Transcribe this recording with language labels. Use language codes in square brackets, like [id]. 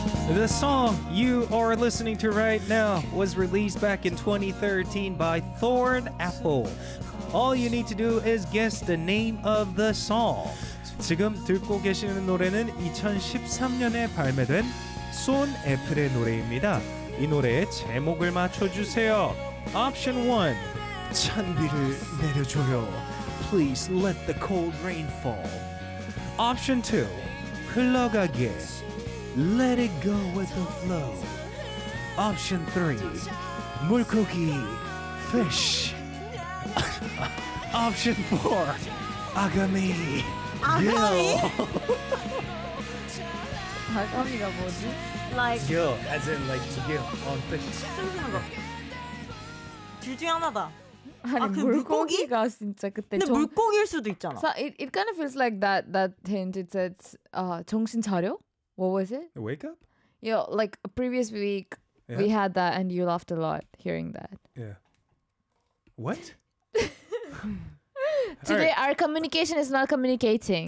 [en] The song you are listening to right now was released back in 2013 by Thorn Apple. All you need to do is guess the name of the song. [ko] 지금 듣고 계시는 노래는 2013년에 발매된 손 애플의 노래입니다. 이 노래의 제목을 맞춰주세요. Option 1. 찬비를 내려줘요. [en] Please let the cold rain fall. Option 2. [ko] 흘러가게. [en] Let it go with the flow. Option 3. 물고기. Fish. [ko] Option 4, 아가미. 아가미? [en] Yo. [ko] 아가미가 뭐지? Like. [en] Yo, as in like, yo, on fish. [ko] 둘 중에 하나다. 아니, 아, 그 물고기가 물고기? 진짜 그때 근데 정... 물고기일 수도 있잖아. [en] So it kind of feels like that hint. It said, [ko] 정신 차려? [en] What was it? Wake up? Yo, like previous week, yeah. We had that and you laughed a lot hearing that. Yeah. What? Today, right. Our communication is not communicating.